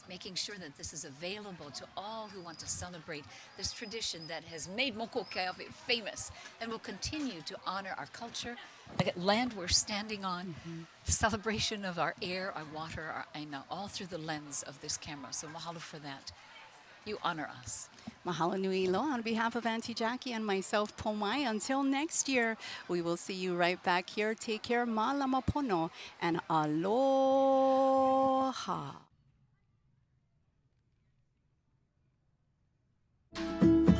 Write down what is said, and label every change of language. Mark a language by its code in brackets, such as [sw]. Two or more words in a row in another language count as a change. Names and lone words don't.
[en] making sure that this is available to all who want to celebrate this tradition that has made Moko Keawe famous and will continue to honor our culture, the land we're standing on, the celebration of our air, our water, our ʻaina, all through the lens of this camera. So mahalo for that. You honor us. [haw] Mahalo nui loa [en] on behalf of Auntie Jackie and myself, Pomai. Until next year, we will see you right back here. Take care, [haw] malama pono, [en] and aloha.